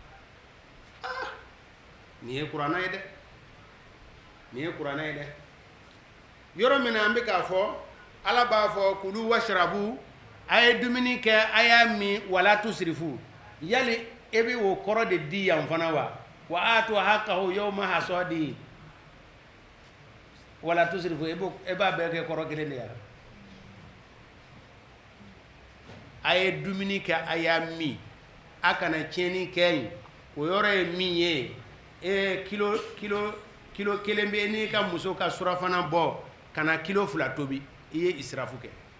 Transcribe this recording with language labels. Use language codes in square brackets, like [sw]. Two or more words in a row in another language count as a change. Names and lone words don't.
[bm] nin ye kuranɛ ye dɛ nin ye kuranɛ ye dɛ yɔrɔ min na an bɛ k'a fɔ Ala b'a fɔ [ar] كلوا واشربوا [bm] a ye dumuni kɛ a y'a min [ar] ولا تسرفوا [bm] yali e bɛ o kɔrɔ de di yan fana [ar] وآتوا حقه يوم حصاده ولا تسرفوا [bm] e b'a bɛɛ kɛ kɔrɔ kelen de ya a ye dumuni kɛ a y'a min a kana tiɲɛni kɛ yen o yɔrɔ ye min ye kilo kelen bɛ n'i ka muso ka surafana bɔ kana kilo 2 tobi i ye israfu kɛ